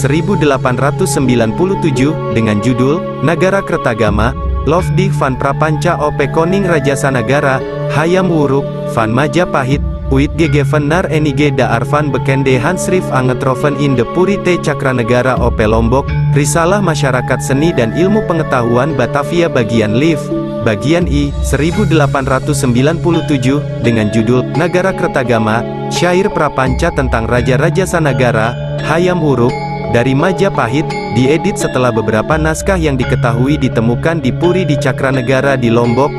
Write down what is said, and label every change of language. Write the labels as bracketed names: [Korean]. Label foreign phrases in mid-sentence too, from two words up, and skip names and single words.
[Indonesian] 1897, dengan judul, Nagara Kertagama, [Dutch] Lofdig van Prapanca op Koning Rajasanagara, Hayam Wuruk, van Majapahit, Uitgegevener enige daar van bekende handschrift aangetroffen in de Purite Cakranegara op Lombok, [Indonesian] Risalah Masyarakat Seni dan Ilmu Pengetahuan Batavia bagian Liv, bagian I, 1897, dengan judul, Nagara Kertagama, syair prapanca tentang Raja-Raja Sanagara, Hayam Wuruk, dari Majapahit, diedit setelah beberapa naskah yang diketahui ditemukan di Puri di Cakranegara di Lombok.